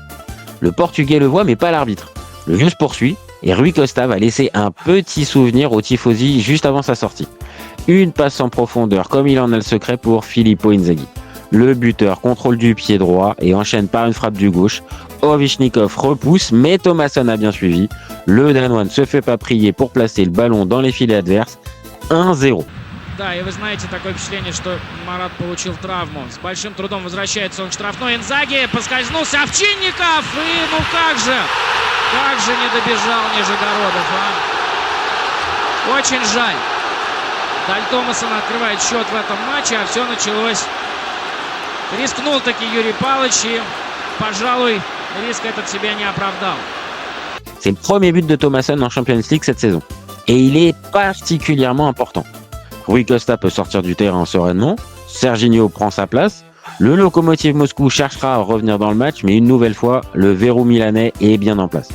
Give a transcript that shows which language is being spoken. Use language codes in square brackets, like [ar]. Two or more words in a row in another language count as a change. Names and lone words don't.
[fr] Le Portugais le voit mais pas l'arbitre. Le jeu se poursuit et Rui Costa va laisser un petit souvenir aux tifosi juste avant sa sortie. Une passe en profondeur comme il en a le secret pour Filippo Inzaghi. Le buteur contrôle du pied droit et enchaîne par une frappe du gauche. Ovichnikov repousse, mais Thomasson a bien suivi. Le Danois ne se fait pas prier pour placer le ballon dans les filets adverses. 1-0. [ru] Да, и вы знаете, такое впечатление, что Марат получил травму. С большим трудом возвращается он к штрафной. Инзаги поскользнулся, Овчинников, и ну как же не добежал Нижегородов, а? Очень жаль. Даль Томасон открывает счет в этом матче, а все началось. Рискнул таки Юрий Павлович и, пожалуй, риск этот себя не оправдал. [fr] C'est le premier but de Thomasson en Champions League cette saison. Et il est particulièrement important. Rui Costa peut sortir du terrain sereinement. Serginho prend sa place. Le Lokomotiv Moscou cherchera à revenir dans le match, mais une nouvelle fois, le verrou milanais est bien en place.